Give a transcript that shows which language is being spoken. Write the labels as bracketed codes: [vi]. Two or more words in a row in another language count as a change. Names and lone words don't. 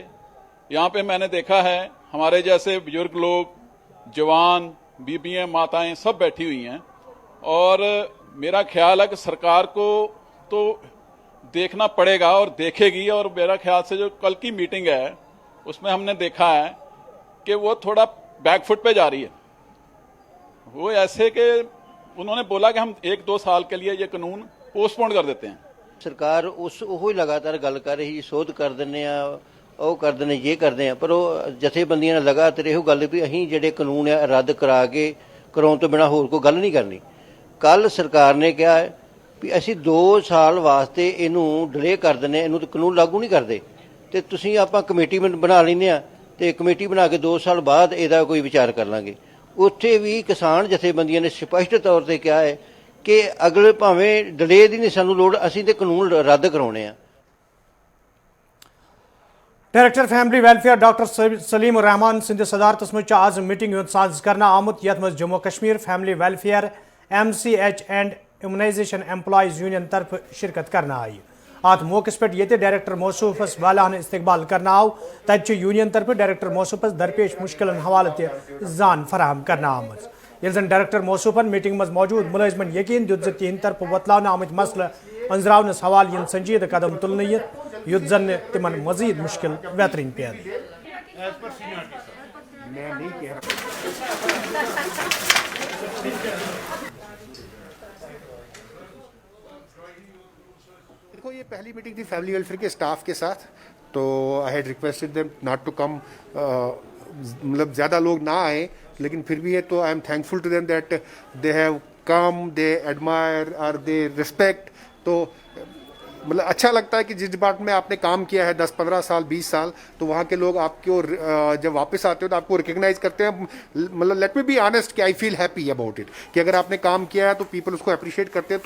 [ur] یہاں پہ میں نے دیکھا ہے ہمارے جیسے بزرگ لوگ, جوان, بیبیاں, ماتائیں سب بیٹھی ہوئی ہیں, اور میرا خیال ہے کہ سرکار کو تو دیکھنا پڑے گا اور دیکھے گی. اور میرا خیال سے جو کل کی میٹنگ ہے اس میں ہم نے دیکھا ہے کہ وہ تھوڑا [en] back foot [ur] پہ جا رہی ہے. وہ ایسے کہ انہوں نے بولا کہ ہم 1-2 سال کے لیے یہ قانون پوسٹ پون کر دیتے ہیں. [pa] ਸਰਕਾਰ ਉਹ ਹੀ ਲਗਾਤਾਰ ਗੱਲ ਕਰ ਰਹੀ, ਸੋਧ ਕਰ ਦਿੰਦੇ ਆ, ਉਹ ਕਰ ਦਿੰਦੇ, ਇਹ ਕਰਦੇ ਆ, ਪਰ ਉਹ ਜਥੇਬੰਦੀਆਂ ਨੇ ਲਗਾਤਾਰ ਇਹੋ ਗੱਲ ਵੀ ਅਸੀਂ ਜਿਹੜੇ ਕਾਨੂੰਨ ਆ ਰੱਦ ਕਰਾ ਕੇ ਕਰਾਉਣ ਤੋਂ ਬਿਨਾਂ ਹੋਰ ਕੋਈ ਗੱਲ ਨਹੀਂ ਕਰਨੀ. ਕੱਲ ਸਰਕਾਰ ਨੇ ਕਿਹਾ ਵੀ ਅਸੀਂ 2 ਸਾਲ ਵਾਸਤੇ ਇਹਨੂੰ ਡਿਲੇ ਕਰ ਦਿੰਦੇ, ਇਹਨੂੰ ਕਾਨੂੰਨ ਲਾਗੂ ਨਹੀਂ ਕਰਦੇ, ਤੇ ਤੁਸੀਂ ਆਪਾਂ ਕਮੇਟੀ ਬਣਾ ਲੈਂਦੇ ਆ ਤੇ ਕਮੇਟੀ ਬਣਾ ਕੇ 2 ਸਾਲ ਬਾਅਦ ਇਹਦਾ ਕੋਈ ਵਿਚਾਰ ਕਰ ਲਾਂਗੇ. ਉੱਥੇ ਵੀ ਕਿਸਾਨ ਜਥੇਬੰਦੀਆਂ ਨੇ ਸਪਸ਼ਟ ਤੌਰ ਤੇ ਕਿਹਾ ਹੈ کہ اگلے پاویں ڈلے دی نہیں سانو لوڑ, اسی تے قانون رد کراونے ہیں. [ks] ڈائریکٹر فیملی ویلفیئر ڈاکٹر سلیم الرحمان سند صدارتس مز آز میٹنگ ہند ساز کرنا آمت یت مز جموں کشمیر فیملی ویلفیئر MCH اینڈ امیونائزیشن ایمپلائیز یونین طرف شرکت کرنا آئی. ات موقع پہ یہ ڈائریکٹر موصوفس والانہ استقبال کرنا آو. تت یونین طرف ڈائریکٹر موصوفس درپیش مشکلن حوالہ تہ زان فراہم کرنا آمت. یل زن ڈائریکٹر موصوفن میٹنگ مز موجود ملازمن یقین دیت تہند طرف وتلاونہ آمت مسئلہ انزراونس حوالہ ین سنجیدہ قدم تلنہ یت زن تمن مزید مشکل بیترین پید. [ur] دیکھو یہ پہلی میٹنگ تھی فیملی ویلفیئر کے سٹاف کے ساتھ, تو [en] I had requested them not to come, [ur] مطلب زیادہ لوگ نہ آئیں, لیکن پھر بھی ہے تو [en] I am thankful to them that they have come, they admire or they respect. [ur] تو مطلب اچھا لگتا ہے کہ جس ڈپارٹمنٹ میں آپ نے کام کیا ہے 10-15 سال 20 سال, تو وہاں کے لوگ آپ کو جب واپس آتے ہو تو آپ کو ریکگنائز کرتے ہیں. مطلب [en] let me be honest [ur] کہ [en] I feel happy about it, [ur] کہ اگر آپ نے کام کیا ہے تو پیپل اس کو اپریشیٹ کرتے ہیں.